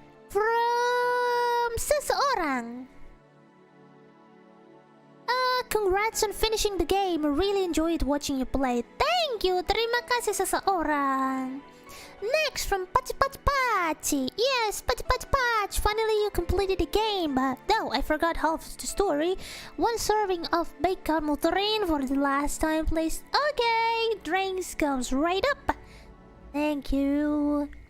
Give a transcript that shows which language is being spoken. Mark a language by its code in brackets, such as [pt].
[en] From Seseorang. Congrats on finishing the game. I really enjoyed watching you play. Thank you. [id] Terima kasih Seseorang. [en] Next, from Pachi Pachi Pachi. Yes, Pachi Pachi Pachi. Finally, you completed the game. But no, I forgot half the story. One serving of baik Aturan for the last time, please. Okay, drinks comes right up. Thank you.